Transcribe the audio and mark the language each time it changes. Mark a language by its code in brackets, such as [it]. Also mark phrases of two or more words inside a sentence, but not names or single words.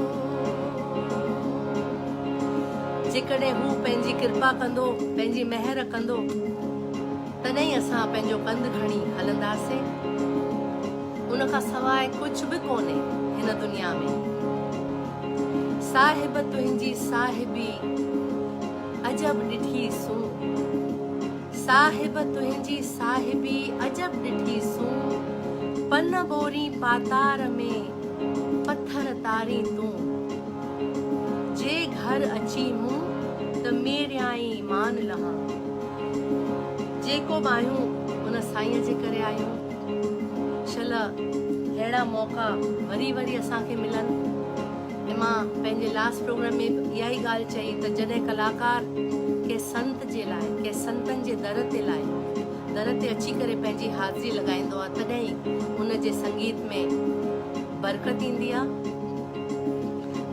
[sd] जेकॾहिं हू पंहिंजी कृपा कंदो, पंहिंजी महर कंदो, तॾहिं असां पंहिंजो कंध खणी हलंदासीं। उन खां सवाइ कुझु बि कोन्हे हिन दुनिया में। साहिब तुंहिंजी साहिबी अजब ॾिठीसूं, साहिब तुंहिंजी साहिबी अजब ॾिठीसूं, पन बोरी पातार में पत्थर तारी तूं, जे घर अची मूं त मेरियाई मान लहां। जेको बि आहियूं उन साईंअ जे करे आहियूं। शल अहिड़ा मौक़ा वरी वरी असांखे मिलनि। ऐं मां पंहिंजे लास्ट प्रोग्राम में इहा ई ॻाल्हि चई त जॾहिं कलाकार कंहिं संत जे लाइ, कंहिं संतनि जे दर ते अची करे पंहिंजी हाज़िरी लॻाईंदो आहे, तॾहिं उन जे संगीत में बरकत ईंदी आहे।